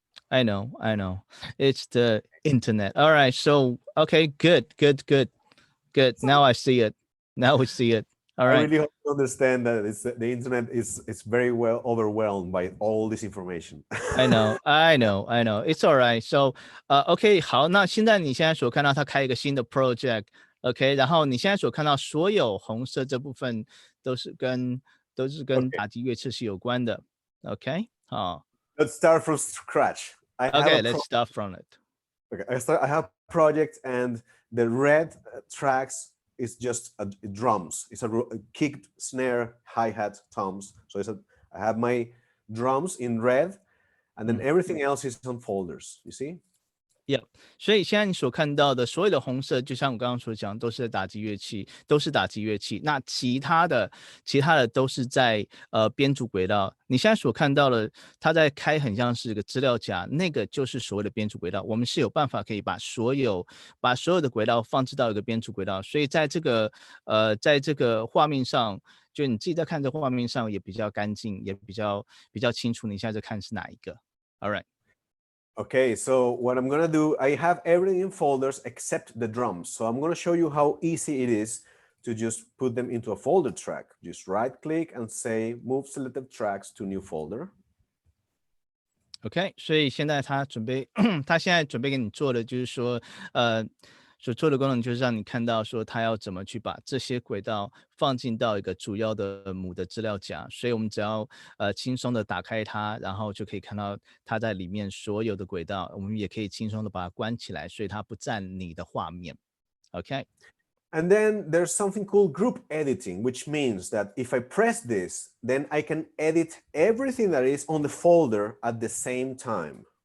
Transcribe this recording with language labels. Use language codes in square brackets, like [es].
[en] I know. It's the internet. All right. So okay, good. Now I see it. Now we see it. All right. I really hope you understand that the internet is very well overwhelmed by all this information. I know. It's all right. So OK [zh] 好，那现在你现在所看到他开一个新的 project。 OK， 然后你现在所看到所有红色这部分都是跟打击乐器是有关的。 OK， 好。 [en] Let's start from scratch. Let's start from it. Okay, I have a project, and the red tracks is just drums. It's a kick, snare, hi-hat, toms. So I have my drums in red, and then everything else is on folders. You see? [zh] Yeah， 所以现在你所看到的所有的红色，就像我刚刚所讲，都是打击乐器。那其他的都是在编组轨道。你现在所看到的，它在开很像是个资料夹，那个就是所谓的编组轨道。我们是有办法可以把所有的轨道放置到一个编组轨道。所以在这个画面上，就你自己在看这画面上也比较干净，也比较清楚。你现在在看是哪一个 ？ [en] All right. Okay, so what I'm gonna do, I have everything in folders except the drums. So I'm gonna show you how easy it is to just put them into a folder track. Just right click and say move selected tracks to new folder. [zh] OK， 所以现在他现在准备给你做的就是说，所做的功能就是让你看到说他要怎么去把这些轨道放进到一个主要的母的资料夹，所以我们只要轻松的打开它，然后就可以看到它在里面所有的轨道，我们也可以轻松的把它关起来，所以它不占你的画面。 OK。 [en] And then there's something called group editing, which means that if I press this, then I can edit everything that is on the folder at the same time.